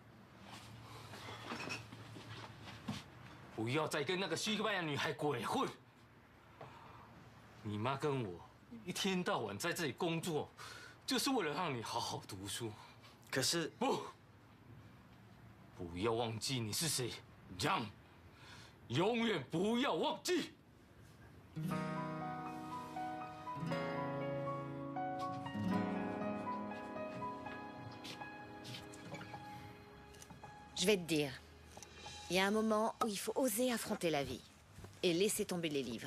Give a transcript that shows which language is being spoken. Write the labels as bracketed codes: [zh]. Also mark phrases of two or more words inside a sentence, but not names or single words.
[zh] 不要再跟那个西班牙女孩鬼混。你妈跟我一天到晚在这里工作，就是为了让你好好读书。可是不要忘记你是谁，让，永远不要忘记。 [fr] Je vais te dire, il y a un moment où il faut oser affronter la vie et laisser tomber les livres.